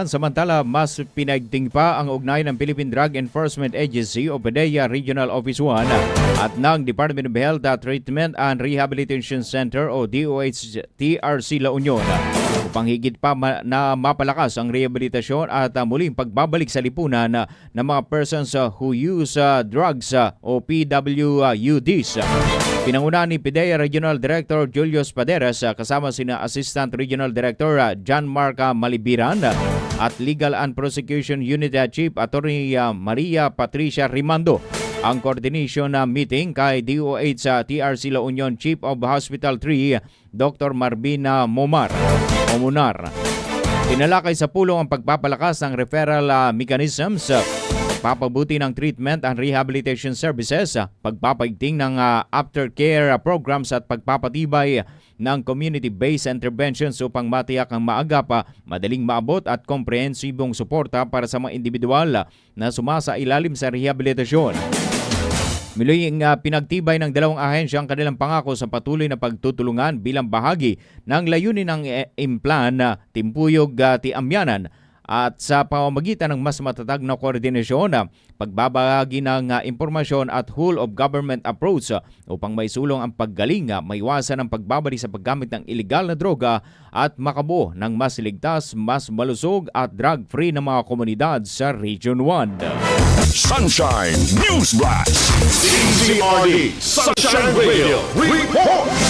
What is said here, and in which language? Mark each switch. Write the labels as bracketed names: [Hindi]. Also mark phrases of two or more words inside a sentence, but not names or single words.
[Filipino] Samantala, mas pinaigting pa ang ugnay ng Philippine Drug Enforcement Agency o PDEA Regional Office 1 at ng Department of Health Treatment and Rehabilitation Center o DOH-TRC La Union upang higit pa na mapalakas ang rehabilitasyon at muling pagbabalik sa lipunan ng mga [English] persons who use drugs [Filipino] o PWUDs. Pinangunahan ni PDEA Regional Director Julius Paderas kasama sina Assistant Regional Director John Mark Malibiran at Legal and Prosecution Unit Chief Attorney Maria Patricia Rimando. Ang [English] coordination meeting [Filipino] kay DOH sa TRC La Union Chief of Hospital 3 Dr. Marvina Munar. Tinalakay sa pulong ang pagpapalakas ng [English] referral mechanisms, [Filipino] pagpapabuti ng [English] treatment and rehabilitation services, [Filipino] pagpapaigting ng [English] aftercare programs [Filipino] at pagpapatibay ng [English] community-based interventions [Filipino] upang matiyak ang maagap, madaling maabot at komprehensibong suporta para sa mga individual na sumasailalim sa rehabilitasyon. Muling pinagtibay ng dalawang ahensya ang kanilang pangako sa patuloy na pagtutulungan bilang bahagi ng layunin ng Implan Timpuyog Tiamyanan at sa pamamagitan ng mas matatag na koordinasyon, pagbabahagi ng impormasyon at [English] whole of government approach [Filipino] upang maisulong ang paggaling, maiwasan ang pagbabalik sa paggamit ng ilegal na droga at makabuo ng mas ligtas, mas malusog at drug-free na mga komunidad sa Region 1. Sunshine News Blast, DZRD Sunshine Radio Report.